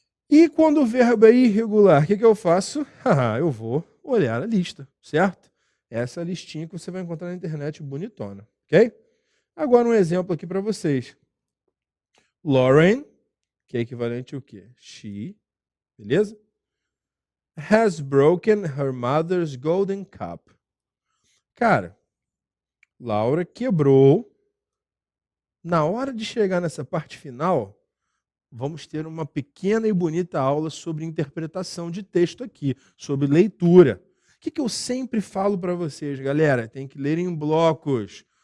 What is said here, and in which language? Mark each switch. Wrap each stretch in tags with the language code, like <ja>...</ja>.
<pt>E quando o verbo é irregular, o que eu faço? Eu vou olhar a lista, certo? Essa listinha que você vai encontrar na internet bonitona, ok? Agora um exemplo aqui para vocês. Lauren, que é equivalente ao quê? She, beleza?</pt> <en>Has broken her mother's golden cup.</en> <pt>Cara, Laura quebrou. Na hora de chegar nessa parte final, vamos ter uma pequena e bonita aula sobre interpretação de texto aqui, sobre leitura. O que eu sempre falo para vocês, galera? Tem que ler em blocos.</pt>